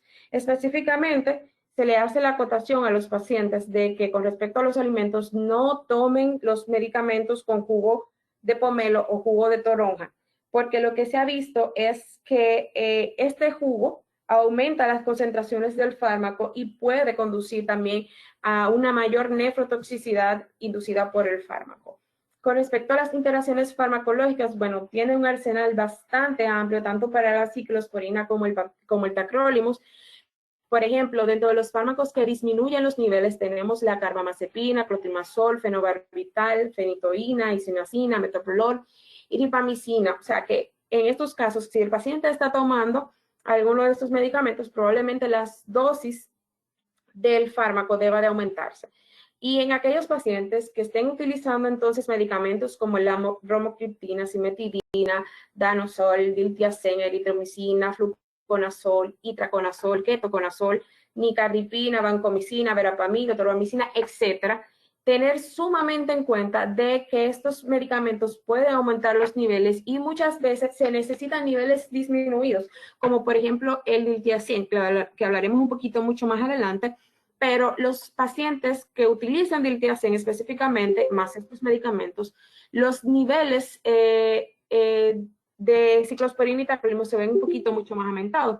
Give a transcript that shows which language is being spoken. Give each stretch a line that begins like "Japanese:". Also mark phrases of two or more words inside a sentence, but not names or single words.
Spanish: Específicamente, se le hace la acotación a los pacientes de que con respecto a los alimentos no tomen los medicamentos con jugo de pomelo o jugo de toronja, porque lo que se ha visto es que este jugo aumenta las concentraciones del fármaco y puede conducir también a una mayor nefrotoxicidad inducida por el fármaco. Con respecto a las interacciones farmacológicas, bueno, tiene un arsenal bastante amplio, tanto para la ciclosporina como el tacrolimus. Por ejemplo, dentro de los fármacos que disminuyen los niveles tenemos la carbamazepina, clotrimazol, fenobarbital, fenitoína, isoniazida, metoprolol y ripamicina. O sea que en estos casos, si el paciente está tomando alguno de estos medicamentos, probablemente las dosis del fármaco deba de aumentarse. Y en aquellos pacientes que estén utilizando entonces medicamentos como la bromocriptina, cimetidina, danosol, diltiazem, eritromicina, fluconazol, itraconazol, ketoconazol, nicardipina, vancomicina, verapamil, torbamicina, etcétera, tener sumamente en cuenta de que estos medicamentos pueden aumentar los niveles y muchas veces se necesitan niveles disminuidos, como por ejemplo el diltiazem, que hablaremos un poquito mucho más adelante. Pero los pacientes que utilizan diltiazem específicamente, más estos medicamentos, los niveles de ciclosporina y tacrolimus se ven un poquito mucho más aumentados.